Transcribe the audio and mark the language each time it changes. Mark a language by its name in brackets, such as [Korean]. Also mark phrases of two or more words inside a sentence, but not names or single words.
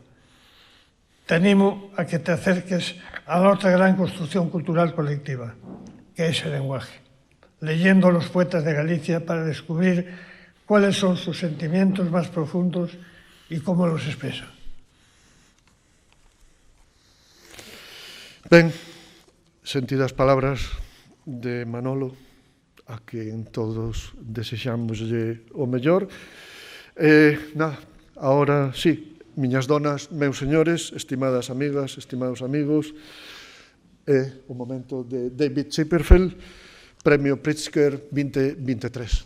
[Spanish] Te animo a que te acerques a la otra gran construcción cultural colectiva, que es el lenguaje, leyendo a los poetas de Galicia para descubrir cuáles son sus sentimientos más profundos y cómo los expresan. [Galician] Ben, sentidas palabras de Manolo, [Spanish] a quien [Galician] todos desexamoslle o mellor. Nada, [Spanish] ahora sí, [Galician] miñas donas, meus señores, estimadas amigas, estimados amigos, é o momento de David Chipperfield, Premio Pritzker 2023.